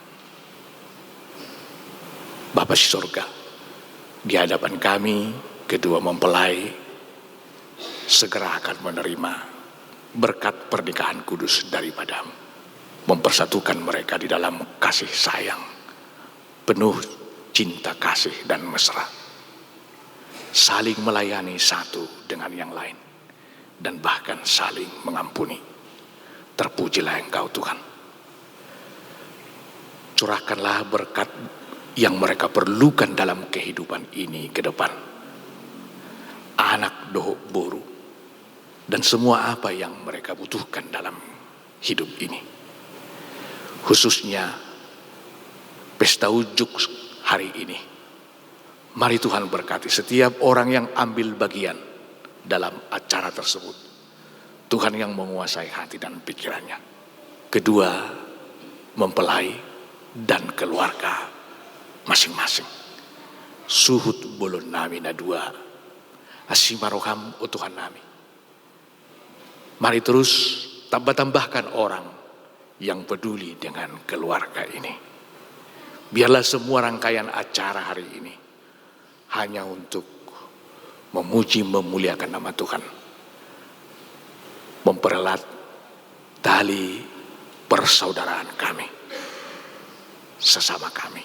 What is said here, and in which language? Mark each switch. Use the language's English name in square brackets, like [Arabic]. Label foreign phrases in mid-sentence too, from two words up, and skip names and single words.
[Indonesian] Bapa di surga, di hadapan kami kedua mempelai segera akan menerima berkat pernikahan kudus daripada-Mu, mempersatukan mereka di dalam kasih sayang, penuh cinta kasih dan mesra, saling melayani satu dengan yang lain, dan bahkan saling mengampuni. Terpujilah Engkau Tuhan. Curahkanlah berkat yang mereka perlukan dalam kehidupan ini ke depan. [Batak Toba] Anak dohok boru [Indonesian] dan semua apa yang mereka butuhkan dalam hidup ini. Khususnya pesta ujuk hari ini. Mari Tuhan berkati setiap orang yang ambil bagian dalam acara tersebut. Tuhan yang menguasai hati dan pikirannya. Kedua, mempelai dan keluarga masing-masing. [Batak Toba] Suhut bolon nami na dua. Asimaroham o Tuhan nami. [Indonesian] Mari terus tambahkan orang yang peduli dengan keluarga ini. Biarlah semua rangkaian acara hari ini hanya untuk memuji memuliakan nama Tuhan, mempererat tali persaudaraan kami sesama kami.